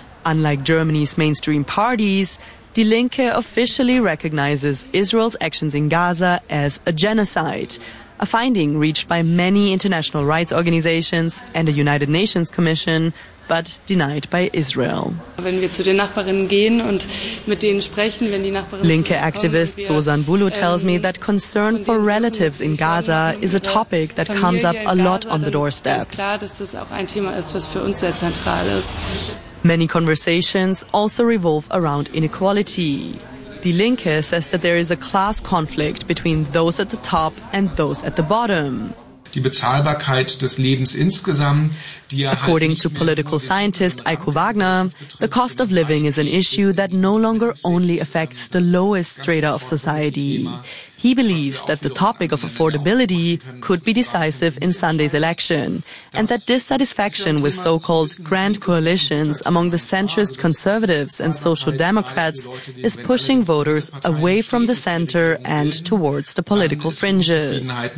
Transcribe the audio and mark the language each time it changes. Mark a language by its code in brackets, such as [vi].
[en] Unlike Germany's mainstream parties, Die Linke officially recognizes Israel's actions in Gaza as a genocide, a finding reached by many international rights organizations and a United Nations commission, but denied by Israel. [de] Wenn wir zu den Nachbarinnen gehen und mit denen sprechen, wenn die Nachbarinnen [en] Linke Activist Sozan Bulu tells me that concern for relatives in Gaza is a topic that comes up a lot on the doorstep. [de] Ist klar, dass das auch ein Thema ist, was für uns sehr zentral ist. [en] Many conversations also revolve around inequality. Die Linke says that there is a class conflict between those at the top and those at the bottom. [de] Die Bezahlbarkeit des Lebens insgesamt, die [en] according to political scientist Eiko Wagner, the cost of living is an issue that no longer only affects the lowest strata of society. He believes that the topic of affordability could be decisive in Sunday's election and that dissatisfaction with so-called grand coalitions among the centrist conservatives and social democrats is pushing voters away from the center and towards the political fringes.